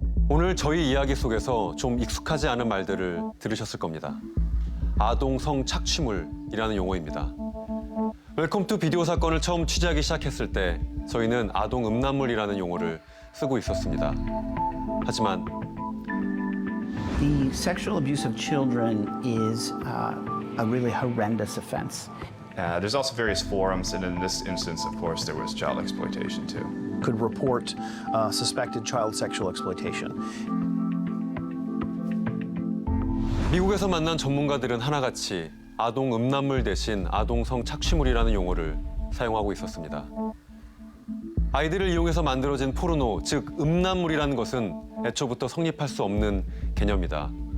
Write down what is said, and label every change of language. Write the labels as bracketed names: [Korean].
[Korean] 오늘 저희 이야기 속에서 좀 익숙하지 않은 말들을 들으셨을 겁니다. 아동 성착취물이라는 용어입니다. 웰컴 투 비디오 사건을 처음 취재하기 시작했을 때 저희는 아동 음란물이라는 용어를 쓰고 있었습니다. 하지만 [English] The sexual abuse of children is a really horrendous offense. There's also various forums, and in this instance, of course, there was child exploitation too. Could report suspected child sexual exploitation. [Korean] 미국에서 만난 전문가들은 하나같이 아동 음란물 대신 아동 성착취물이라는 용어를 사용하고 있었습니다. 아이들을 이용해서 만들어진 포르노, 즉 음란물이라는 것은 애초부터 성립할 수 없는 개념이다.